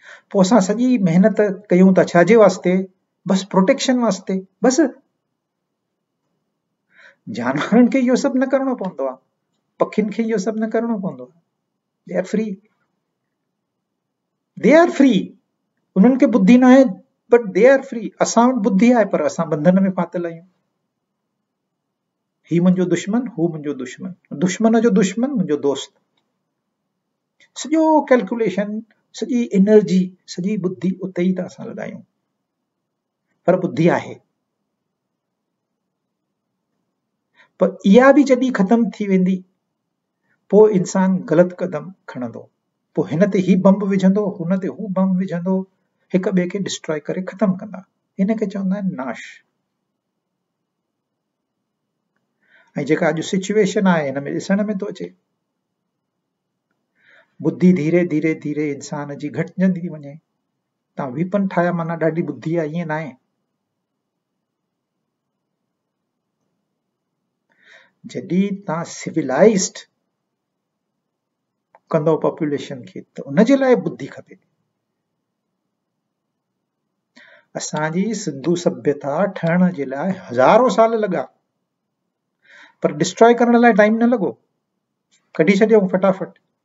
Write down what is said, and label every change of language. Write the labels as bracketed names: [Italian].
[Sindhi] पोइ असां सॼी महिनत कयूं था छाजे वास्ते? बस प्रोटेक्शन वास्ते। बस जानवरनि खे इहो सभु न करणो पवंदो आहे, पखियुनि खे इहो सभु न करणो पवंदो आहे। [English] They are free, they are free. [Sindhi] उन्हनि खे बुद्धि न आहे, [English] But they are free. [Sindhi] असां वटि बुद्धि आहे, पर असां बंधन में फाथल आहियूं। ही मुंहिंजो दुश्मन, हू मुंहिंजो दुश्मन, दुश्मन जो दुश्मन मुंहिंजो दोस्त। सॼो कैलकुलेशन, सॼी एनर्जी, सॼी बुद्धि उते ई था असां लॻायूं। पर बुद्धि आहे, पर इहा बि जॾहिं ख़त्म थी वेंदी पोइ इंसान ग़लति क़दम खणंदो। पोइ हिन ते ही बम्ब विझंदो, हुन ते हू बम्ब विझंदो, हिक ॿिए खे डिस्ट्रॉय करे ख़त्म कंदा। हिन खे चवंदा आहिनि नाश। ऐं जेका अॼु सिचुएशन आहे हिन में ॾिसण में थो अचे, बुद्धि धीरे धीरे धीरे इंसान जी घटिजंदी थी वञे। तव्हां वीपन ठाहिया माना ॾाढी बुद्धि आहे, ईअं न आहे। जॾहिं तव्हां सिविलाइज्ड कंदो पॉपुलेशन खे त उनजे लाइ बुद्धि खपे। असांजी सिंधु सभ्यता ठहण जे लाइ हज़ारों साल लॻा, पर डिस्ट्रॉय करण लाइ टाइम न लॻो, कढी छॾियो फटाफट।